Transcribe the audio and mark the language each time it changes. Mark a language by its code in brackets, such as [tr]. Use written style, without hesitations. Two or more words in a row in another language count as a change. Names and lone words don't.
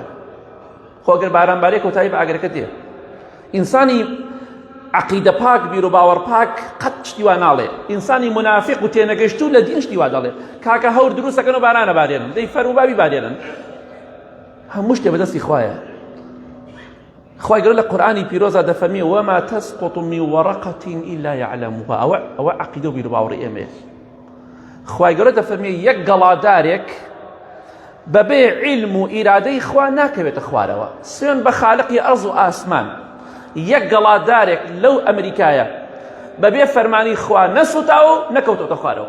[ckb] خۆ ئەگەر باران بارێ کۆتایی بە ئاگرەکە دێ. ئینسانی عەقیدە پاک، بیر و باوەڕ پاک قەت شتی وا ناڵێ. ئینسانی منافق و تێنەگەیشتوو لە دین شتی وا دەڵێ کاکە هەور دروستەکەن و بارانە بارێنن، دەی فەرموبابی بارێنن. هەموو شتێ بەدەستی خوایە. خوای گەورە لە قورئانی پیرۆزا دەفەرمێ [ar] وما تسقط من ورقة إلا يعلمها. [ckb] ئەوە عەقیدە و بیر و باوەڕی ئێمەیە. خوای گەورە دەفەرمێ یەک گەڵادارێک بەبێ عیلم و ئیرادەی خوا ناکەوێتە خوارەوە، سوێن بە خالقی ئەرض و ئاسمان. یەک گەڵادارێک لەو ئەمریکایە بەبێ فەرمانی خوا نەسووتاوە و نەکەوتۆتە خوارەوە.